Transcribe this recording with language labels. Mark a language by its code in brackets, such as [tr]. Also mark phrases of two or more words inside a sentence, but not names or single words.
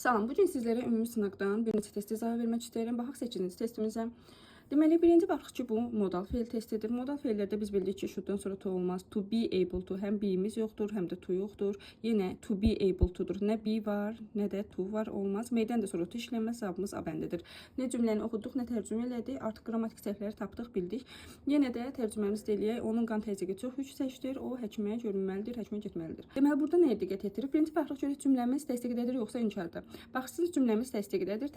[az] Salam, bugün sizlərə ümumi sınaqdan bir neçə test izah vermək istəyirəm. Baxaq seçdiyiniz testimizə. Deməli, birinci baxırıq ki, bu modal fe'l testidir. Modal fe'llərdə biz bildik ki, şundan sonra to olmaz. [en] To be able to, [az] həm be'miz yoxdur, həm də to yoxdur. Yenə [en] to be able to'dur. [az] Nə be var, nə də to var, olmaz. Meydən də sonra to işlənməz, cavabımız abəndidir. Nə cümləni oxuduq, nə tərcümə elədik. Artıq qrammatik səhvləri tapdıq, bildik. Yenə də tərcüməmiz eləyək. Onun qan-təzyiqi çox yüksəkdir. O həkimə görünməlidir, həkimə getməlidir. Deməli, burada nəyə diqqət yetiririk? Birinci baxırıq görək cümləmiz təsdiqdədir yoxsa inkardır. Baxırsınız, cümləmiz təsdiqdədir.